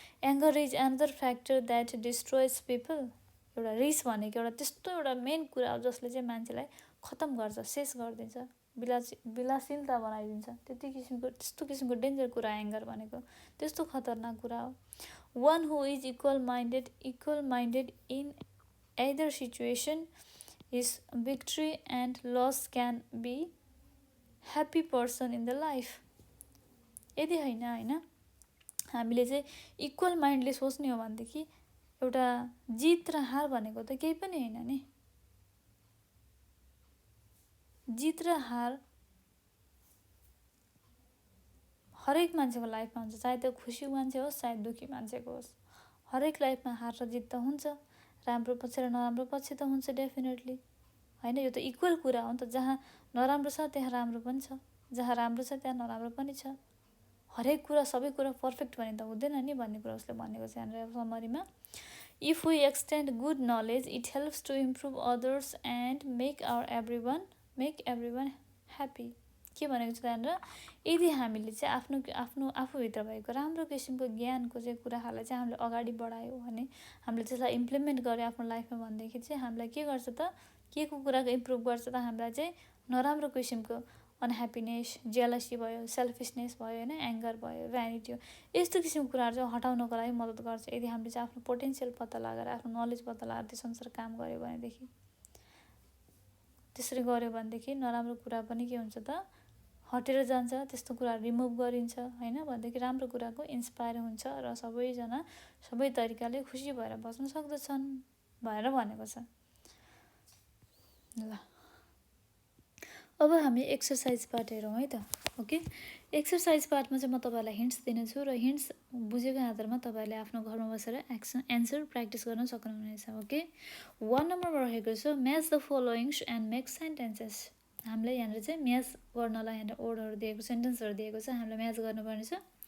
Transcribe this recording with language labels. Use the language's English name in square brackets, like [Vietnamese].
[English] Anger is another factor that destroys people. [Nepali] एउटा रिस भनेको एउटा त्यस्तो एउटा मेन कुरा हो जसले चाहिँ मान्छेलाई खतम गर्छ, शेष गरिदिन्छ, विलासिलता बनाइदिन्छ। त्यस्तो किसिमको डेन्जर कुरा एङ्गर भनेको, त्यस्तो खतरनाक कुरा हो। [English] One who is equal minded in either situation is victory and loss can be happy person in the life। [Nepali] यदि होइन हामीले चाहिँ इक्वल माइन्डले सोच्ने हो भनेदेखि एउटा जित र हार भनेको त केही पनि होइन नि। जित र हार हरेक मान्छेको लाइफमा हुन्छ, चाहे त्यो खुसी मान्छे होस् चाहे दुखी मान्छेको होस्, हरेक लाइफमा हार र जित त हुन्छ, राम्रो पक्ष र नराम्रो पक्ष त हुन्छ डेफिनेटली, होइन। यो त इक्वल कुरा हो नि त, जहाँ नराम्रो छ त्यहाँ राम्रो पनि छ, जहाँ राम्रो छ त्यहाँ नराम्रो पनि छ। हरेक कुरा सबै कुरा पर्फेक्ट भने त हुँदैन नि भन्ने कुरा उसले भनेको छ यहाँनिर समरीमा। [English] If we extend good knowledge it helps to improve others and make everyone happy. [Nepali] के भनेको छ त्यहाँनिर, यदि हामीले चाहिँ आफूभित्र भएको राम्रो किसिमको ज्ञानको चाहिँ कुराहरूलाई चाहिँ हामीले अगाडि बढायौँ भने, हामीले त्यसलाई इम्प्लिमेन्ट गर्यो आफ्नो लाइफमा भनेदेखि चाहिँ हामीलाई के गर्छ त, के को कुराको इम्प्रुभ गर्छ त, हामीलाई चाहिँ नराम्रो किसिमको अनह्याप्पिनेस, जेलसी भयो, सेल्फिसनेस भयो, होइन, एङ्गर भयो, भ्यानिटी हो, यस्तो किसिमको कुराहरू चाहिँ हटाउनको लागि मद्दत गर्छ यदि हामीले चाहिँ आफ्नो पोटेन्सियल पत्ता लगाएर, आफ्नो नलेज पत्ता लगाएर त्यस अनुसार काम गऱ्यो भनेदेखि। त्यसरी गऱ्यो भनेदेखि नराम्रो कुरा पनि के हुन्छ त, हटेर जान्छ, त्यस्तो कुराहरू रिमुभ गरिन्छ, होइन, भनेदेखि राम्रो कुराको इन्सपायर हुन्छ र सबैजना सबै तरिकाले खुसी भएर बस्न सक्दछन् भनेर भनेको छ। ल अब हामी एक्सर्साइज पार्ट हेरौँ है त। ओके, एक्सर्साइज पार्टमा चाहिँ म तपाईँहरूलाई हिन्ट्स दिनेछु र हिन्ट्स बुझेको आधारमा तपाईँहरूले आफ्नो घरमा बसेर एन्सर प्र्याक्टिस गर्न सक्नुहुनेछ। ओके, 1 नम्बरमा रहेको छ [English] Match the followings and make sentences. [Nepali] हामीलाई यहाँनिर चाहिँ म्याच गर्नलाई यहाँनिर वर्डहरू दिएको, सेन्टेन्सहरू दिएको छ, हामीलाई म्याच गर्नुपर्ने छ।